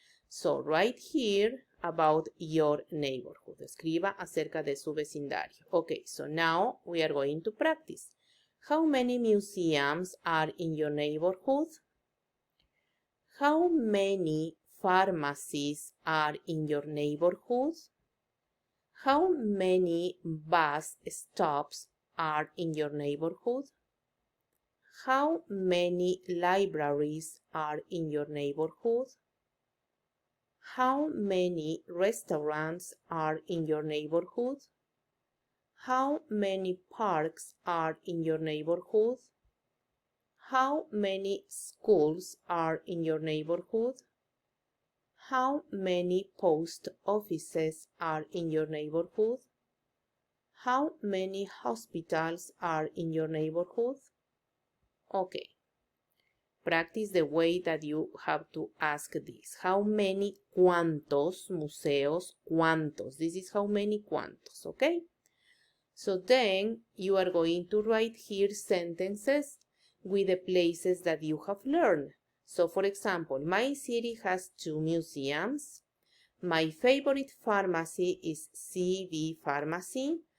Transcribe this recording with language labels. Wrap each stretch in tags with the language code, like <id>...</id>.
<en>So, right here about your neighborhood.</en> <es>Escriba acerca de su vecindario.</es> <en>Okay, so now we are going to practice. How many museums are in your neighborhood? How many pharmacies are in your neighborhood? How many bus stops are in your neighborhood? How many libraries are in your neighborhood? How many restaurants are in your neighborhood? How many parks are in your neighborhood? How many schools are in your neighborhood? How many post offices are in your neighborhood? How many hospitals are in your neighborhood? Okay. Practice the way that you have to ask this. How many,</en> <es>cuántos museos, cuántos.</es> <en>This is how many, cuántos, okay? So then you are going to write here sentences with the places that you have learned. So for example, my city has 2 museums. My favorite pharmacy is CV Pharmacy.</en>